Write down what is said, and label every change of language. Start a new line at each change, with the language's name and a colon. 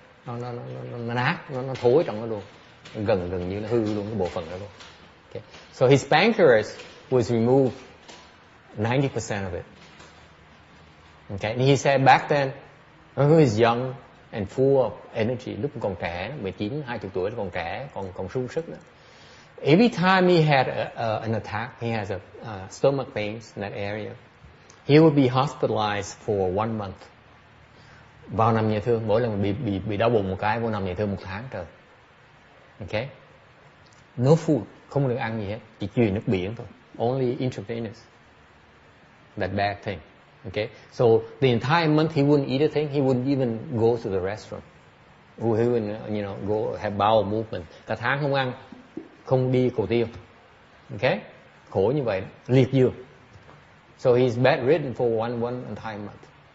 Vietnamese: Nó nát, nó thối trong nó luôn. Gần như nó hư luôn cái bộ phận đó luôn.
English: Okay. So his pancreas was removed 90% of it. Okay. And he said back then, when he was young and full of energy,
Vietnamese: lúc còn trẻ, 19, 20 tuổi còn trẻ, còn sung sức đó.
English: Every time he had an attack, he has a stomach pains in that area. He would be hospitalized for 1 month.
Vietnamese: Vào nằm nhà thương, mỗi lần bị đau bụng một cái, vô nằm nhà thương 1 tháng trời. Okay?
English: No food,
Vietnamese: không được ăn gì hết, chỉ truyền nước biển thôi.
English: Only intravenous. That bad thing. Okay? So the entire month he wouldn't eat a thing, he wouldn't even go to the restroom. He wouldn't, go have bowel movement.
Vietnamese: Cả tháng không ăn, không đi cầu tiêu. Okay? Khổ như vậy, liệt giường.
English: So he's bedridden for one entire month.